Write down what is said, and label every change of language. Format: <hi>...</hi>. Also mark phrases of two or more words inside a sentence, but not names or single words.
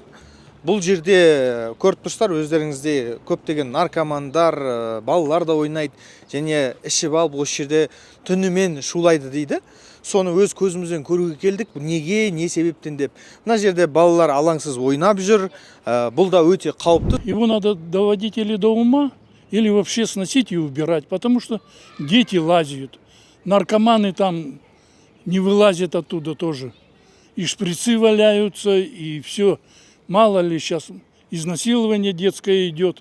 <kk>Бұл жерде көріп тұрсыздар, өздеріңізде көптеген наркомандар, балалар да ойнайды, және ішіп алып осы жерде түнімен шулайды дейді. Соны өз көзімізден көруге келдік. Неге, не себептен деп. Мына жерде балалар алаңсыз ойнап жүр. Бұл да өте қауіпті.</kk> <ru>Его надо доводить или до ума, или вообще сносить и убирать, потому что дети лазят. Наркоманы там не вылазят оттуда тоже. И шприцы валяются, и все. Мало ли сейчас изнасилование детское идет.</ru>